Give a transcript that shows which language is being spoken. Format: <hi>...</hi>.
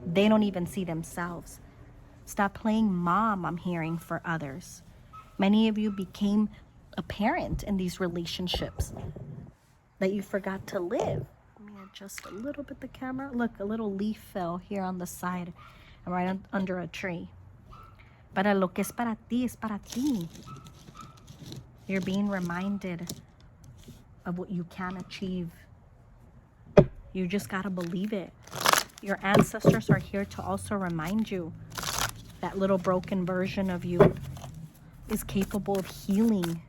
<en>They don't even see themselves. Stop playing mom, I'm hearing, for others. Many of you became a parent in these relationships that you forgot to live. Let me adjust a little bit the camera. Look, a little leaf fell here on the side and right under a tree.</en> <es>Para lo que es para ti, es para ti.</es> <en>You're being reminded of what you can achieve. You just gotta believe it. Your ancestors are here to also remind you that little broken version of you is capable of healing.</en>